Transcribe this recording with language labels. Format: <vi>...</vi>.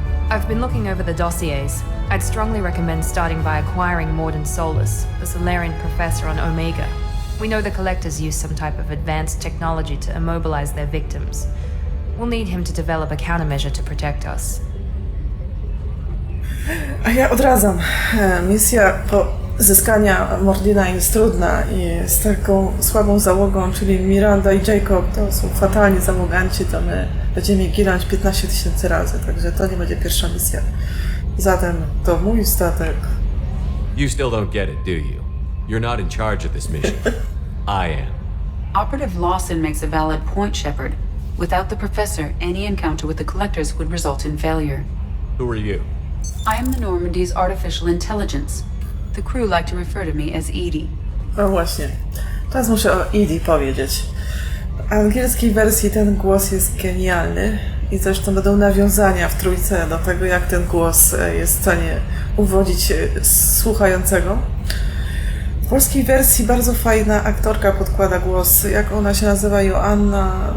<en>I've been looking over the dossiers. I'd strongly recommend starting by acquiring Morden Solus, the Solarian professor on Omega. We know the Collectors use some type of advanced technology to immobilize their victims. We'll need him to develop a countermeasure to protect us.</en> <pl>A ja odradzam. Misja pozyskania Mordina jest trudna i z taką słabą załogą, czyli Miranda i Jacob, to są fatalni załoganci, to my będziemy ginąć 15 000 razy, także to nie będzie pierwsza misja. Zatem to mój statek.</pl> <en>You still don't get it, do you? You're not in charge of this mission. I am. Operative Lawson makes a valid point, Shepard. Without the professor, any encounter with the Collectors would result in failure. Who are you? I am the Normandy's artificial intelligence. The crew like to refer to me as Edie.</en> <pl>No właśnie. Teraz muszę o Edie powiedzieć. W angielskiej wersji ten głos jest genialny i zresztą będą nawiązania w trójce do tego, jak ten głos jest w stanie uwodzić słuchającego. W polskiej wersji bardzo fajna aktorka podkłada głos. Jak ona się nazywa? Joanna.</pl>